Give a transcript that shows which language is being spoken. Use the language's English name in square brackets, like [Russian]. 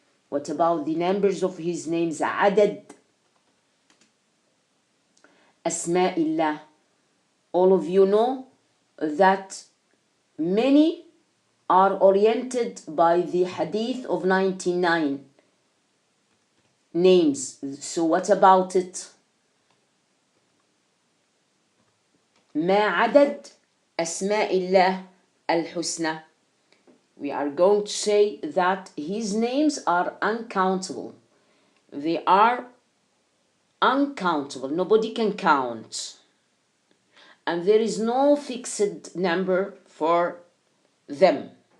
[English] What about the numbers of his names? Adad Asma'illah. All of you know that many are oriented by the hadith of 99 names. So what about it? [Arabic] ما عدد أسماء الله الحسنى. [English] We are going to say that his names are uncountable. They are uncountable. Nobody can count. And there is no fixed number for them.